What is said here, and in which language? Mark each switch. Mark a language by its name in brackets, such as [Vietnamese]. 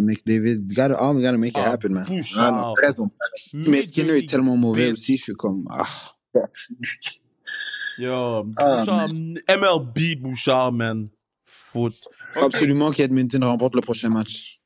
[English] McDavid, we gotta make it happen, man. Bouchard. [French] Mais Skinner est tellement mauvais aussi, je suis comme... [English] Yo, Bouchard, MLB Bouchard, man. Foot. Okay. [French] Absolument qu'Edmonton remporte le prochain match.